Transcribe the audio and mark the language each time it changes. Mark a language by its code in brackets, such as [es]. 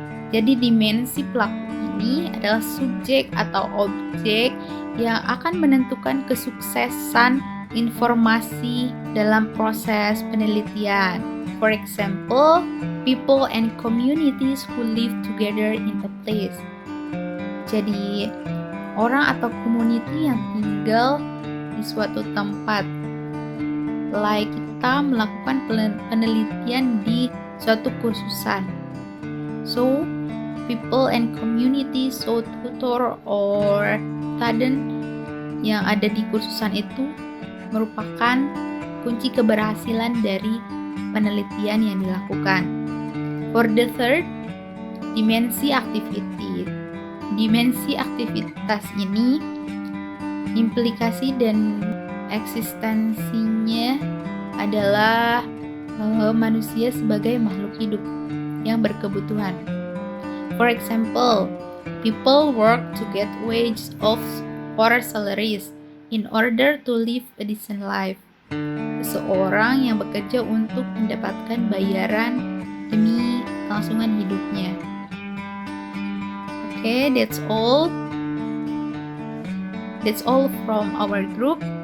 [id] Jadi dimensi pelaku ini adalah subjek atau objek yang akan menentukan kesuksesan informasi dalam proses penelitian. [en] For example, people and communities who live together in a place. [id] Jadi orang atau community yang tinggal di suatu tempat. Like kita melakukan penelitian di suatu kursusan. [en] So, people and community, so tutor or student [id] yang ada di kursusan itu merupakan kunci keberhasilan dari penelitian yang dilakukan. [en] For the third, dimensi activity. [id] Dimensi aktivitas ini implikasi dan eksistensinya adalah manusia sebagai makhluk hidup yang berkebutuhan. [en] For example, people work to get wages or salaries in order to live a decent life. [id] Seseorang yang bekerja untuk mendapatkan bayaran demi kelangsungan hidupnya. [en] Okay, that's all. That's all from our group.